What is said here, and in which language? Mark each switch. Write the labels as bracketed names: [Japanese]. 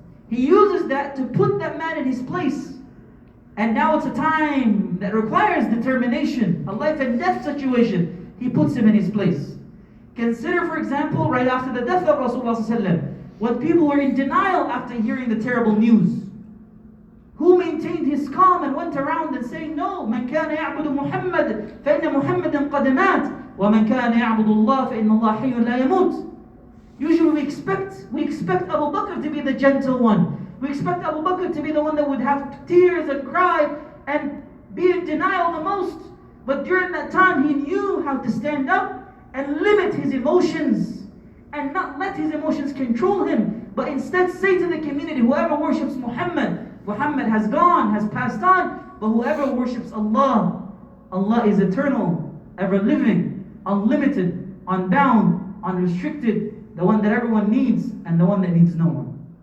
[English] He uses that to put that man in his place. And now it's a time that requires determination, a life and death situation. He puts him in his place. Consider, for example, right after the death of Rasulullah, when people were in denial after hearing the terrible news. Who maintained his calm and went around and saying, no, [Arabic] من كان يعبد محمد فإن محمدا قد مات ومن كان يعبد الله فإن الله حي لا يموت. [English] Usually we expect Abu Bakr to be the gentle one. We expect Abu Bakr to be the one that would have tears and cry and be in denial the most. But during that time he knew how to stand up and limit his emotions and not let his emotions control him, but instead say to the community, whoever worships Muhammad has gone, has passed on, but whoever worships Allah, Allah is eternal, ever living, unlimited, unbound, unrestricted, the one that everyone needs and the one that needs no one.